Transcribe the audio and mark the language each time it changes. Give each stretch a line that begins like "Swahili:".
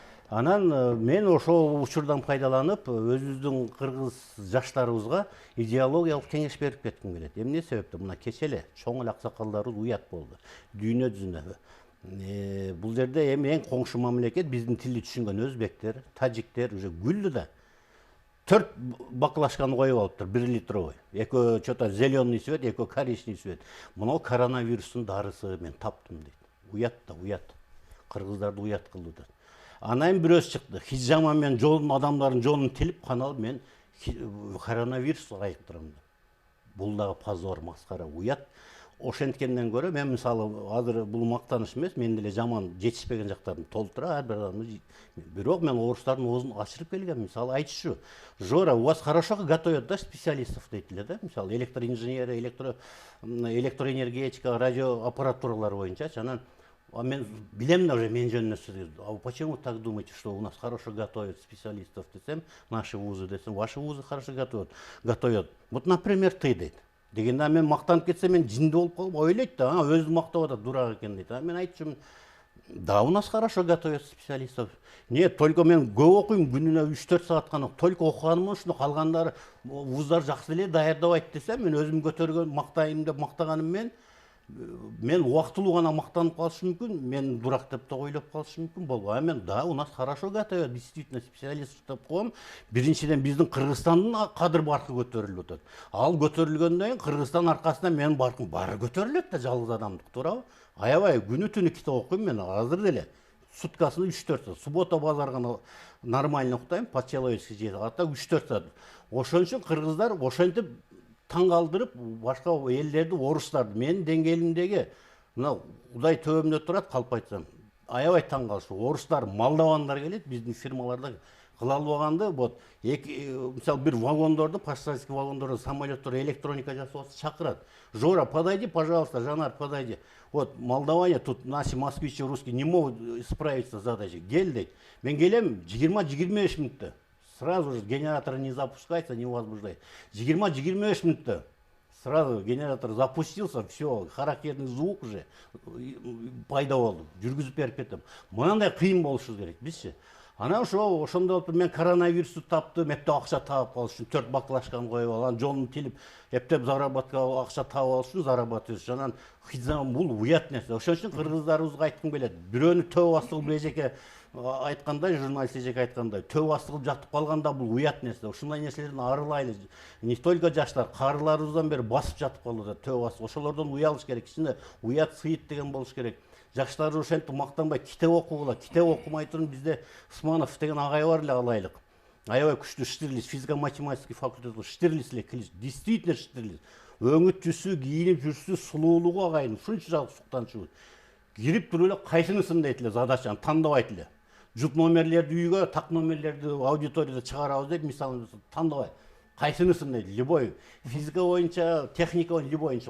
Kyrgyz: Анан мен ошол учурдан пайдаланып, өзүбүздүн кыргыз жаштарыбызга идеологиялык кеңеш берип кетким келет. Эмне себептен? Мына кече эле чоң эле аксакалдарыбыз уят болду. Дүйнө жүзүнө. Бул жерде эми эң коңшу мамлекет биздин тилди түшүнгөн өзбектер, тажиктер
Russian: уже
Kyrgyz: күлдү да. 4 баклажканы коюп алыптыр,
Russian: 1 литровый.
Kyrgyz: Экөө
Russian: что-то зеленый свет, экөө коричневый свет.
Kyrgyz: Мына коронавирустун дарысы мен таптым дейт. Уят да, уят. Кыргыздарды уят кылды да. Анан бирөөсү чыкты. Хижама мен жолун адамдардын жолун тилип каналып мен коронавирус айыктырам да. Бул дагы позор, маскара, уят. ошенткенден көрө мен мисалы азыр бул мактаныш эмес, мен деле жаман жетишпеген жактарым толтура ар бир адамдын. Бирок мен орустардын оозун ачырып келгем. Мисалы айтышы,
Russian: Жора, у вас хорошо готовят, да, специалистов
Kyrgyz: дейт эле,
Russian: да?
Kyrgyz: Мисалы электроинженерия, электроэнергетика, радиоаппаратуралар боюнчачы. Анан мен билем да уже мен жөнүнө сөз.
Russian: А почему так думаете, что у нас хорошо готовят специалистов
Kyrgyz: десем,
Russian: наши вузы десем, ваши вузы хорошо готовят. Вот, например, ты
Kyrgyz: дейт. Дегенде мен мактанып кетсем, мен жинди болуп калып ойлойт да, өзү мактап атат, дурак экен дейт. Мен айтчумун,
Russian: да, у нас хорошо готовят специалистов.
Kyrgyz: Нет, только мен көп окуйм, күнүнө 3-4 саат гана, только окуганым ушуну, калгандары вуздар жакшы эле даярдабайт десем, мен өзүм көтөргөн мактайм деп мактаганым мен убактылуу гана мактанып калышым мүмкүн, мен дурак деп да ойлоп калышым мүмкүн болбу. А мен да,
Russian: у нас хорошо готовят, действительно специалист
Kyrgyz: деп коем. Биринчиден биздин Кыргызстандын кадыр баркы көтөрүлүп атат. Ал көтөрүлгөндөн кийин Кыргызстан аркасында менин баркым баары көтөрүлөт да, жалгыз адамдык, туурабы? Аябай күнү түнү китеп окуйм мен азыр деле. Суткасына 3-4 саат. Суббота базар гана нормально уктайм,
Russian: по-человечески
Kyrgyz: жетип ата 3-4 саат. Ошон үчүн кыргыздар ошентип таң калтырып, башка элдерди, орустарды менин деңгээлимдеги мына Удай төбөмдө турат, калп айтсам, аябай таң калышы. Орустар, молдовандар келет биздин фирмаларда кыла албаганды, вот мисалы бир вагондорду, пассажирский вагондорду, самолеттор электроника жасап чакырат.
Russian: Жора, подойди, пожалуйста, Жанар, подойди. Вот молдаване тут наши москвичи русские не могут справиться с задачей.
Kyrgyz: Гель дейт. Мен келем 20-25 минутта.
Russian: Сразу же генератор не запускается, не возбуждает. 20-25 минутта. Сразу генератор запустился, все, характерный звук
Kyrgyz: уже пайда болду. Жүргүзүп берип кетем. Мынандай кыйын болушу керек, бизчи. Анан ошондо мен коронавирусту таптым, эптеп акча таап алыш үчүн 4 баклажканы коюп алган, жолун тилип, эптеп заработка акча таап алыш үчүн
Russian: зарабатывать.
Kyrgyz: Анан хизам бул уят нерсе. Ошон үчүн кыргыздарыбызга айткым келет. Бирөөнү төбө басты кылып эжеке айткандай, журналист эжеке айткандай, төбө басты кылып жатып калганда бул уят нерсе. Ушундай нерселерден арылайлы. Не только жаштар, карыларыбыздан бери басып жатып калды төбө басты. Ошолордон уялыш керек. Ичинде уят сыйыт деген болуш керек. Жаштар ошентип мактанбай китеп окугула, китеп окумай турун бизде Усманов деген агай бар эле алайлык. Аябай күчтүү Штирлиц,
Russian: физико-математический факультет,
Kyrgyz: Штирлиц эле килиш, действительно Штирлиц. Өңү түсү, кийинип жүрүшү, сулуулугу агайдын, ушунча жак суктанчу. Кирип туруп эле кайсынысын дейт эле задачаны тандабайт эле. Жуп номерлерди үйгө, так номерлерди аудиторияда чыгарабыз деп мисалы тандабай. Кайсынысын дейт, любой физика боюнча, техника боюнча, любой боюнча.